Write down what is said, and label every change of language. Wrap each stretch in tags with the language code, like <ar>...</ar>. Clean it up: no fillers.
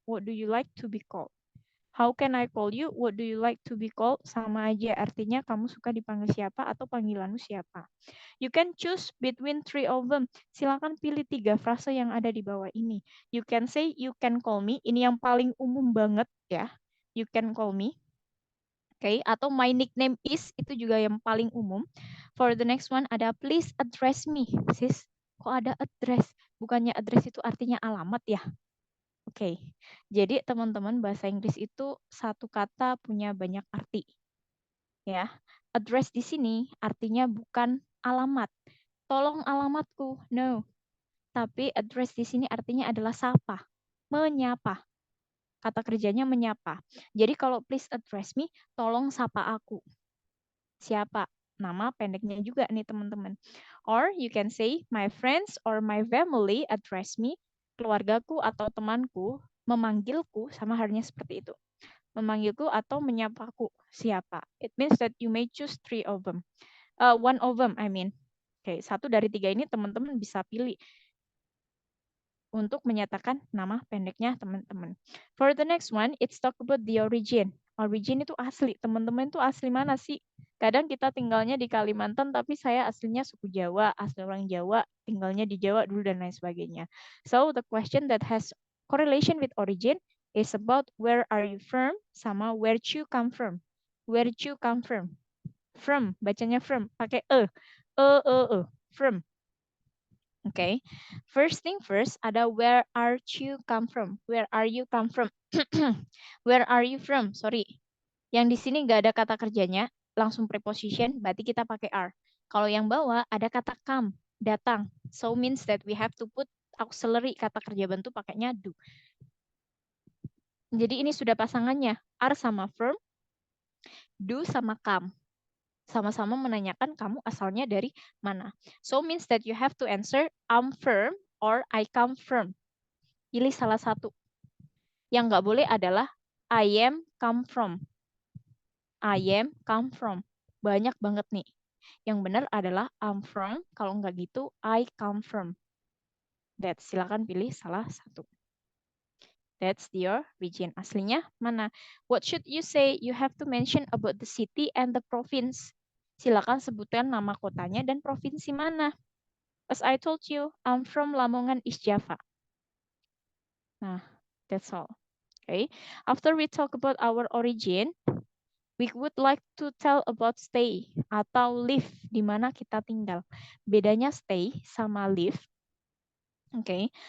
<en>What do you like to be called? How can I call you? What do you like to be called?</en> <id>Sama aja, artinya kamu suka dipanggil siapa atau panggilanmu siapa.</id> <en>You can choose between 3 of them.</en> <id>Silakan pilih 3 frase yang ada di bawah ini.</id> <en>You can say, you can call me.</en> <id>Ini yang paling umum banget ya.</id> <en>You can call me. Okay, atau my nickname is,</en> <id>itu juga yang paling umum.</id> <en>For the next one ada please address me.</en> <id>Sis, kok ada address? Bukannya address itu artinya alamat ya? Oke, jadi teman-teman bahasa Inggris itu satu kata punya banyak arti. Ya, address di sini artinya bukan alamat. Tolong alamatku, no. Tapi address di sini artinya adalah sapa, menyapa. Kata kerjanya menyapa. Jadi kalau</id> <en>please address me,</en> <id>tolong sapa aku. Siapa? Nama pendeknya juga nih teman-teman.</id> <en>Or you can say my friends or my family address me.</en> <id>Keluargaku atau temanku memanggilku, sama halnya seperti itu. Memanggilku atau menyapaku. Siapa?</id> <en>It means that you may choose 3 of them. One of them, I mean.</en> <id>Oke, 1 dari 3 ini teman-teman bisa pilih untuk menyatakan nama pendeknya teman-teman.</id> <en>For the next one, it's talk about the origin.</en> <id>Origin itu asli. Teman-teman itu asli mana sih? Kadang kita tinggalnya di Kalimantan, tapi saya aslinya suku Jawa, asli orang Jawa, tinggalnya di Jawa dulu dan lain sebagainya.</id> <en>So, the question that has correlation with origin is about where are you from sama where you come from. Where you come from. From, bacanya from, pakai from. Okay. First thing first, ada where are you come from? Where are you come from? Where are you from? Sorry.</en> <id>Yang di sini nggak ada kata kerjanya, langsung preposition, berarti kita pakai are. Kalau yang bawah ada kata come, datang.</id> <en>So means that we have to put auxiliary,</en> <id>kata kerja bantu pakainya</id> <en>do.</en> <id>Jadi ini sudah pasangannya, are sama from, do sama come. Sama-sama menanyakan kamu asalnya dari mana.</id> <en>So means that you have to answer I'm from or I come from.</en> <id>Pilih salah satu. Yang nggak boleh adalah</id> <en>I am come from. I am come from.</en> <id>Banyak banget nih. Yang benar adalah</id> <en>I'm from.</en> <id>Kalau nggak gitu,</id> <en>I come from.</en> <id>Silakan pilih salah satu.</id> <en>That's your region.</en> <id>Aslinya mana?</id> <en>What should you say? You have to mention about the city and the province.</en> <id>Silakan sebutkan nama kotanya dan provinsi mana.</id> <en>As I told you, I'm from Lamongan, East Java. Nah, that's all. Okay. After we talk about our origin, we would like to tell about stay atau live,</en> <id>di mana kita tinggal. Bedanya stay sama live. Oke. Okay.</id>